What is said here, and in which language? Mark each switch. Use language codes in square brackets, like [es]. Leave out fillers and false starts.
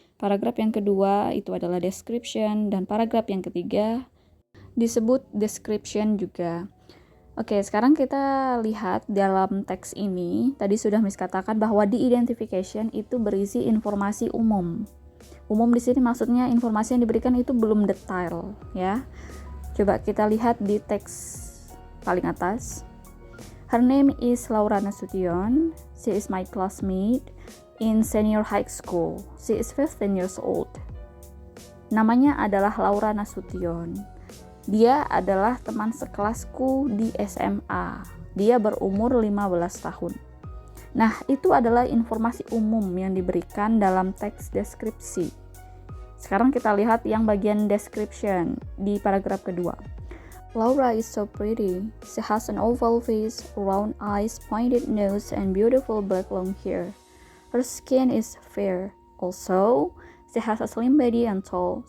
[id] Paragraf yang kedua itu adalah description. Dan paragraf yang ketiga disebut description juga. Oke, sekarang kita lihat dalam teks ini. Tadi sudah Miss katakan bahwa di identification itu berisi informasi umum. Umum di sini maksudnya informasi yang diberikan itu belum detail, ya. Coba kita lihat di teks paling atas. [en] Her name is Laura Nasution. She is my classmate in senior high school. She is 15 years old. [id] Namanya adalah Laura Nasution. Dia adalah teman sekelasku di SMA. Dia berumur 15 tahun. Nah, itu adalah informasi umum yang diberikan dalam teks deskripsi. Sekarang kita lihat yang bagian description di paragraf kedua. [en] Laura is so pretty. She has an oval face, round eyes, pointed nose, and beautiful black long hair. Her skin is fair. Also, she has a slim body and tall.